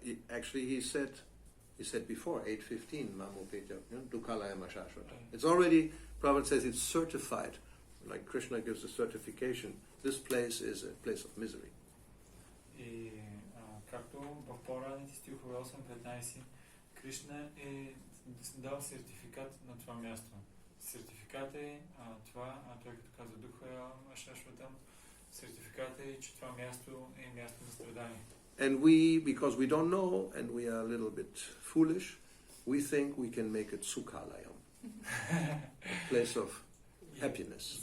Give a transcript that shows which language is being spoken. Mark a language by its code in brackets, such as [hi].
[en] Actually, he said before, 8:15, Mamu Peja, Dukalayama Shashvata. It's already, Prabhupada says it's certified, like Krishna gives a certification. This place is a place of misery. [bg] И както в по-ранните стихове 8-15, Кришна е дал сертификат на това място. Сертификат е това, той като казва Духа Ашашватам, сертификат е, че това място е място на страдание. [en] And we, because we don't know and we are a little bit foolish, we think we can make it Sukhalayam, a place of happiness.